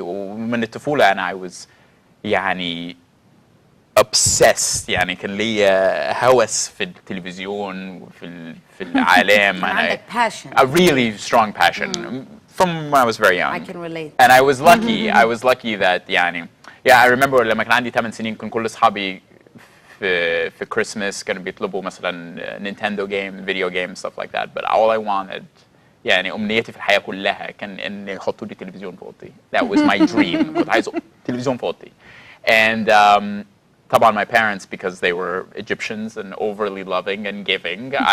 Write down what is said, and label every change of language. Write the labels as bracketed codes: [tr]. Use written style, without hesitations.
[ar] ومن الطفولة أنا [en] I was [ar] يعني obsessed يعني كان ليا هوس في التلفزيون وفي العالم. عندك passion. [en] A really strong passion from when I was very young. I can relate. And I was lucky that [ar] يعني [en] I remember [ar] لما كان عندي 8 سنين كان كل أصحابي في كريسماس كانوا بيطلبوا مثلا نينتندو جيم فيديو جيم [en] stuff like that. But all I wanted [ar] يعني أمنيتي في الحياة كلها كان إن يحطوا لي تلفزيون في أوضتي. [en] That was my dream. [ar] كنت عايز تلفزيون في أوضتي. [en] And [ar] طبعا [en] my parents because they were Egyptians and overly loving and giving.